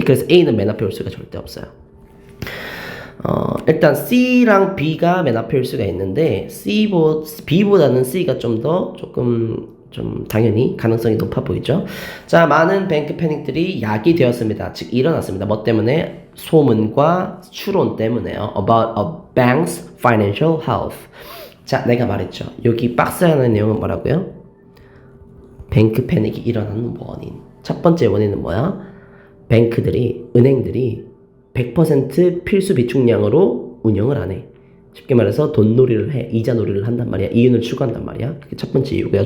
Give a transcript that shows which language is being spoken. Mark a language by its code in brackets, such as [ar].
[ko] 그래서 A는 맨 앞에 올 수가 절대 없어요. 일단 C랑 B가 맨 앞에 올 수가 있는데 B보다는 C가 조금 당연히 가능성이 높아 보이죠. 자, 많은 뱅크 패닉들이 야기되었습니다. 즉 일어났습니다. 뭐 때문에? 소문과 추론 때문에요. [en] About a bank's financial health. [ko] 자, 내가 말했죠. 여기 박스에 하는 내용은 뭐라고요? 뱅크 패닉이 일어나는 원인. 첫 번째 원인은 뭐야? 은행들이 100% 필수 비축량으로 운영을 안 해. 쉽게 말해서 돈놀이를 해. 이자놀이를 한단 말이야. 이윤을 추구한단 말이야. 그게 첫 번째 이유고요.